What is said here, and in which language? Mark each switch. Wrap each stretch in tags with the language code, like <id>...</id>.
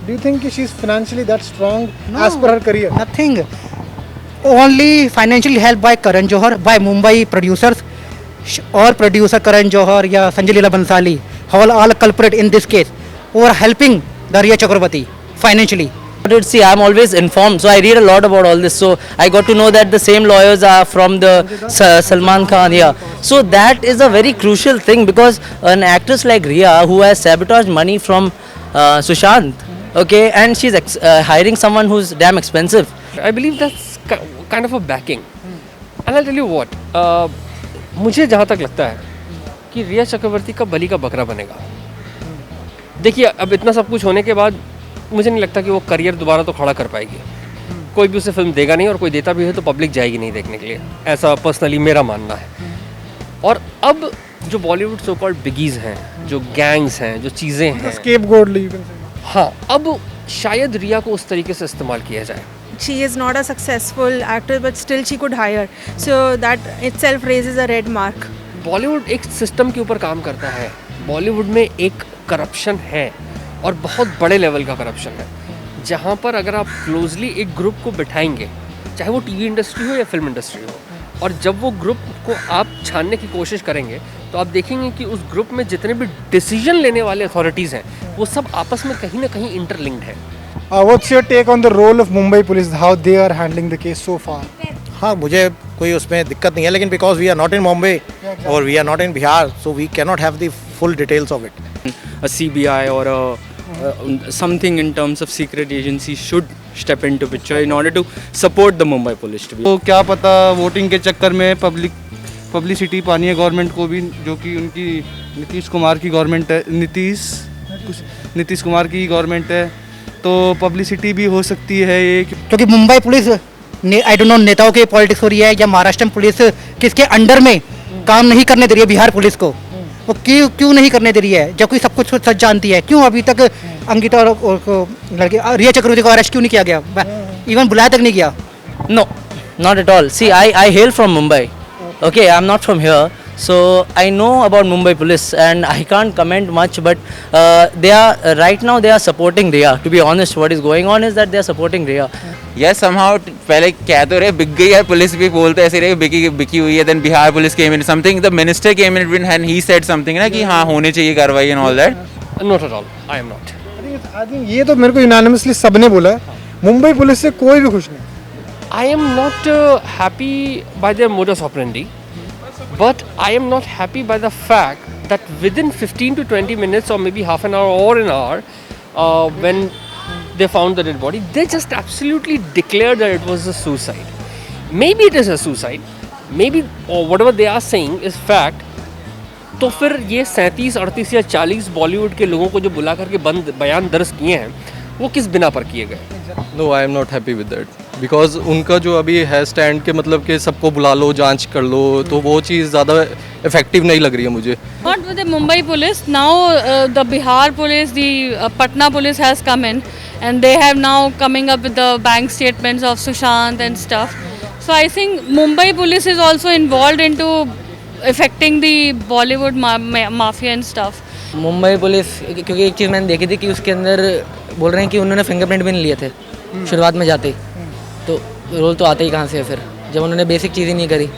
<en>Do you think कि she is financially that strong as per her career? Nothing, only financially help by Karan Johar, by Mumbai producers,</en> <hi>और producer Karan Johar या Sanjay Leela Bhansali</hi> <en>All culprit in this case, और helping the Rhea Chakraborty financially. See, I'm always informed, so I read a lot about all this. So I got to know that the same lawyers are from the Salman Khan. Yeah, so that is a very crucial thing because an actress like Riya, who has sabotaged money from Sushant, okay, and she's hiring someone who's damn expensive. I believe that's kind of a backing. And I'll tell you what,</en> <hi>मुझे जहाँ तक लगता है कि रिया चक्रवर्ती का बलि का बकरा बनेगा। देखिए, अब इतना सब कुछ होने के बाद मुझे नहीं लगता कि वो करियर दोबारा तो खड़ा कर पाएगी। कोई भी उसे फिल्म देगा नहीं, और कोई देता भी है तो पब्लिक जाएगी नहीं देखने के लिए, ऐसा पर्सनली मेरा मानना है। और अब जो बॉलीवुड सो कॉल्ड बिगीज हैं, जो गैंग्स हैं, जो चीज़ें हैं,</hi> <en>scapegoat,</en> <hi>हाँ, अब शायद रिया को उस तरीके से इस्तेमाल किया जाए।</hi> <en>She is not a successful actor but still she could hire, so that itself raises a red mark.</en> <hi>Bollywood एक सिस्टम के ऊपर काम करता है। बॉलीवुड में एक करप्शन है, और बहुत बड़े लेवल का करप्शन है, जहाँ पर अगर आप क्लोजली एक ग्रुप को बिठाएंगे, चाहे वो टीवी इंडस्ट्री हो या फिल्म इंडस्ट्री हो, और जब वो ग्रुप को आप छानने की कोशिश करेंगे तो आप देखेंगे कि उस ग्रुप में जितने भी डिसीजन लेने वाले अथॉरिटीज़ हैं वो सब आपस में कहीं ना कहीं इंटरलिंक्ड है।</hi> <en>What's your take on the role of Mumbai police, how they are handling the case so far?</en> <hi>हाँ, मुझे कोई उसमें दिक्कत नहीं है, लेकिन</hi> <en>Because we are not in Bombay और we are not in Bihar, so we can not have the full details of it. A CBI or something in terms of secret agency should step into picture in order to support the Mumbai police to be.</en> <hi>तो क्या पता voting के चक्कर में publicity पानी है government को भी, जो कि उनकी नीतीश कुमार की गवर्नमेंट है, नीतीश कुमार की गवर्नमेंट है, तो पब्लिसिटी भी हो सकती है ये। क्योंकि Mumbai police</hi> <en>I don't know</en> <hi>नेताओं की पॉलिटिक्स हो रही है या महाराष्ट्र पुलिस किसके अंडर में काम नहीं करने दे रही है बिहार पुलिस को, वो क्यों नहीं करने दे रही है जबकि सब कुछ सच जानती है? क्यों अभी तक अंकिता और लड़के रिया चक्रवर्ती को अरेस्ट क्यों नहीं किया गया? इवन बुलाया तक नहीं गया।</hi> <en>No, not at all. See, I hail from Mumbai. Okay, I'm not from here. So I know about Mumbai police and I can't comment much, but they are right now they are supporting Riya. To be honest, what is going on is that they are supporting Riya. Yes, somehow</en> <hi>पहले कह तो रहे बिक गई है, police भी बोलते ऐसे रहे बिकी हुई है,</hi> <en>then</en> <hi>Bihar police</hi> <en>came in something, the minister came in and he said something</en> <hi>ना कि हाँ होने चाहिए कार्रवाई</hi> <en>and all that. Not at all. I am not. I think</en> <hi>ये तो मेरे को यूनानिमसली सबने बोला है, मुंबई पुलिस से कोई भी खुश नहीं।</hi> <en>I am not happy by their modus operandi, but I am not happy by the fact that within 15 to 20 minutes or maybe half an hour or an hour, when they found the dead body, they just absolutely declared that it was a suicide. Maybe it is a suicide, maybe or whatever they are saying is fact.</en> <hi>तो फिर ये 37, 38 या 40 बॉलीवुड के लोगों को जो बुला करके बयान दर्ज किए हैं वो किस बिना पर किए गए?</hi> <en>no, I am not happy with that, because</en> <hi>उनका जो अभी है स्टैंड के मतलब कि सबको बुला लो, जांच कर लो, तो वो चीज़ ज़्यादा इफेक्टिव नहीं लग रही है मुझे।</hi> <en>Not with the Mumbai police. Now the Bihar police, the Patna police has come in, and they have now coming up with the bank statements of Sushant and stuff. So I think Mumbai police is also involved into affecting the Bollywood mafia and stuff.</en> <hi>Mumbai police, क्योंकि एक चीज़ मैंने देखी थी कि उसके अंदर बोल रहे हैं कि उन्होंने फिंगरप्रिंट भी नहीं लिए थे शुरुआत में जाते ही, तो रोल तो आते ही कहाँ से है फिर जब उन्होंने बेसिक चीज़ ही नहीं करी।</hi>